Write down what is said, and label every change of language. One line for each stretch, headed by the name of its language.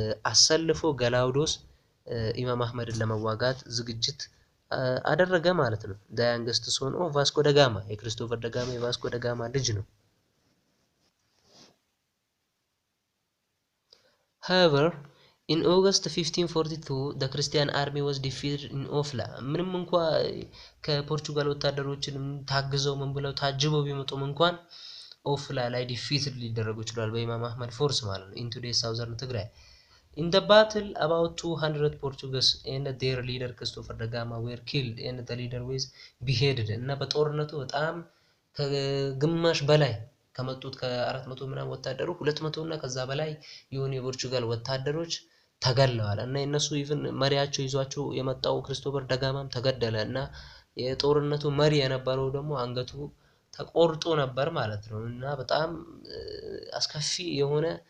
Amharic: አሰልፎ ግላውዶስ ኢማም አህመድን ለመዋጋት ዝግጅት አደረገ ማለት ነው።
English: the youngest son of Vasco da Gama
Amharic: የክሪስቶፈር ደጋማ የቫስኮ ደጋማ ልጅ ነው።
English: However, in August 1542 the Christian army was defeated in Ofla.
Amharic: ምንም እንኳን ከፖርቹጋል ወታደሮችንም ታግዘው ምን ብለው ታጅበው ቢመጡም እንኳን ኦፍላ ላይ ዲፊትድ ሊደረጉ ይችላል በኢማም አህመድ ፎርስ ማለት ነው
English: in today's southern Tigray. In the battle about 200 Portuguese and their leader Christopher da Gama were killed and the leader was beheaded.
Amharic: እና በጦርነቱ በጣም ከግማሽ በላይ ከመጡት ከ400 ምናምን ወታደሮች 200 እና ከዛ በላይ የሆነ የፖርቹጋል ወታደሮች ተገለዋል እና እነሱ ኢቭን መሪያቸው ይዟቸው የመጣው ክሪስቶፈር ደጋማም ተገደለ እና የጦርነቱ መሪ የነበረው ደግሞ አንገቱ ተቆርጦ ነበር ማለት ነው። እና በጣም አስከፊ የሆነ